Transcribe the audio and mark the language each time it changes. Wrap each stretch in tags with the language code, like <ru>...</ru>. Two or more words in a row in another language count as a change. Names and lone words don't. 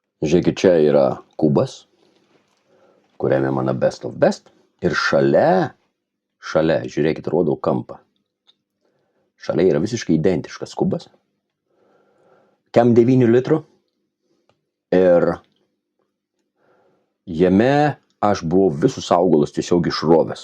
<lt>Žiūrėkit, čia yra kubas, kuriame mano</lt> <en>best of best.</en> <lt>Ir šalia, žiūrėkit, rodau kampą. Šalia yra visiškai identiškas kubas. Kem 9 litrų. Ir jame aš buvau visus augalus tiesiog išrovęs.</lt>